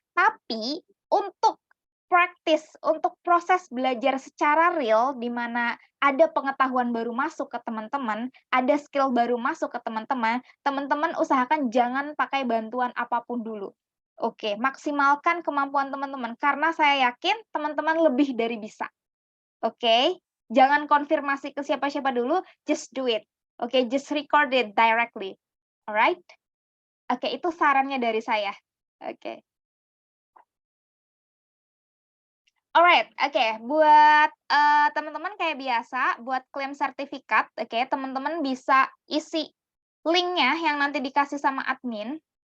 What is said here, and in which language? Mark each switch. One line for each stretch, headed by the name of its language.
Indonesian: Tapi untuk praktis, untuk proses belajar secara real di mana ada pengetahuan baru masuk ke teman-teman, ada skill baru masuk ke teman-teman, teman-teman usahakan jangan pakai bantuan apapun dulu. Oke, maksimalkan kemampuan teman-teman karena saya yakin teman-teman lebih dari bisa. Oke, jangan konfirmasi ke siapa-siapa dulu,
English: just do it. Oke, just record it directly. Alright?
Indonesian: Oke, itu sarannya dari saya. Oke. Alright, oke. Buat teman-teman kayak biasa, buat klaim sertifikat, oke, teman-teman bisa isi linknya yang nanti dikasih sama admin.